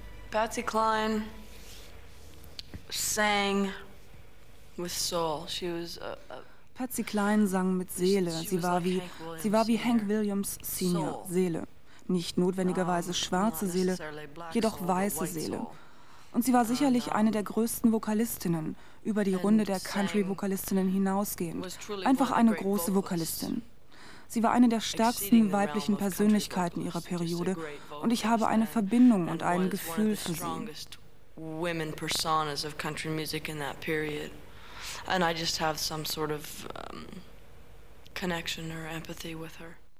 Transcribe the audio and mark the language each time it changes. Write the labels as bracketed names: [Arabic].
[English] Patsy Cline sang with soul. She was [German] Patsy Cline sang mit Seele. Sie war wie Hank Williams Senior. Seele. Nicht notwendigerweise schwarze Seele, jedoch weiße Seele. Und sie war sicherlich eine der größten Vokalistinnen, über die Runde der Country-Vokalistinnen hinausgehend. Einfach eine große Vokalistin. Sie war eine der stärksten weiblichen Persönlichkeiten ihrer Periode und ich habe eine Verbindung und ein Gefühl für sie. [English] Women personas of country music in that period, and I just have some sort of connection or empathy with her.